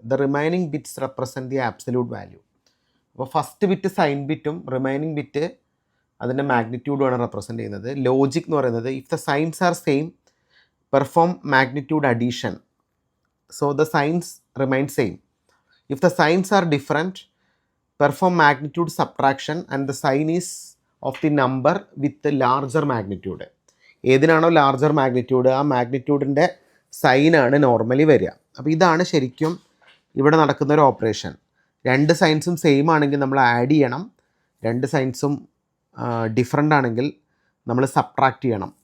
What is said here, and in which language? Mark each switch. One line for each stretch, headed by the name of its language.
English: The remaining bits represent the absolute value.
Malayalam: അപ്പോൾ first bit sign ബിറ്റും remaining bit അതിൻ്റെ മാഗ്നിറ്റ്യൂഡുമാണ് represent ചെയ്യുന്നത്. Logic എന്ന് പറയുന്നത്
English: If the signs are same perform magnitude addition, so the signs remain same. If the signs are different, perform magnitude subtraction and the sign is of the number with the larger magnitude.
Malayalam: ഏതിനാണോ larger magnitude ആ മാഗ്നിറ്റ്യൂഡിൻ്റെ സൈനാണ് normally വരിക. അപ്പോൾ ഇതാണ് ശരിക്കും ഇവിടെ നടക്കുന്ന ഒരു operation. രണ്ട് സൈൻസും same ആണെങ്കിൽ നമ്മൾ ആഡ് ചെയ്യണം, രണ്ട് സൈൻസും ഡിഫറെൻ്റ് ആണെങ്കിൽ നമ്മൾ സബ്ട്രാക്റ്റ് ചെയ്യണം.